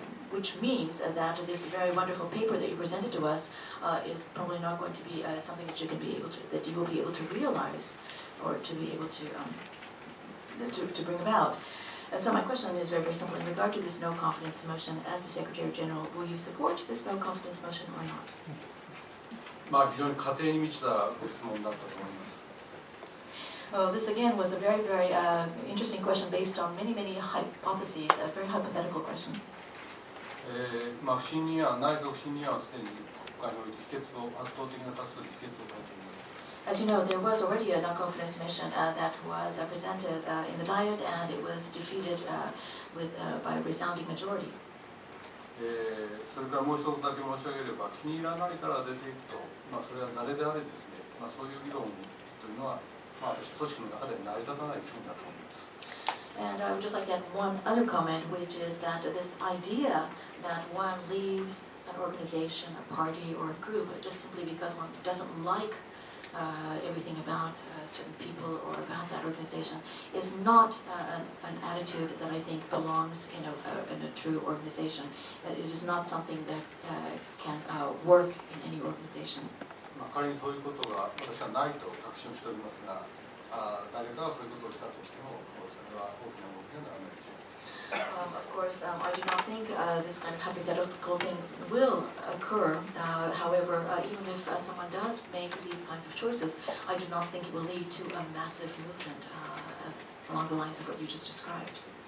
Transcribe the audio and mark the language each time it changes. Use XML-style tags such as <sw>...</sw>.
<en>Which means that this very wonderful paper that you presented to us is probably not going to be something that you will be able to realize or to be able to bring about. So my question is very simple. In regard to this no confidence motion, as the Secretary General, will you support this no confidence motion or not?</en> <ja>非常に過程に満ちたご質問だったと思います。</ja> <en>Well, this again was a very interesting question based on many hypotheses, a very hypothetical question.</en> <ja>不信任案、内閣不信任案はすでに国会において圧倒的な多数で否決をされています。</ja> <en>As you know, there was already a no confidence motion that was presented in the Diet, and it was defeated by a resounding majority.</en> <ja>それからもう一つだけ申し上げれば、気に入らないから出ていくと、それは誰であれですね、そういう議論というのは、私、組織の中で成り立たない国だと思います。</ja> <en>And I would just like to add one other comment, which is that this idea that one leaves an organization, a party, or a group just simply because one doesn't like everything about certain people or about that organization is not an attitude that I think belongs in a true organization. It is not something that can work in any organization.</en> <ja>仮にそういうことが私はないと確信しておりますが、誰かがそういうことをしたとしても、それは大きな動きにはならないでしょう。</ja> <en>Of course, I do not think this kind of hypothetical thing will occur. However, even if someone does make these kinds of choices, I do not think it will lead to a massive movement along the lines of what you just described.</en>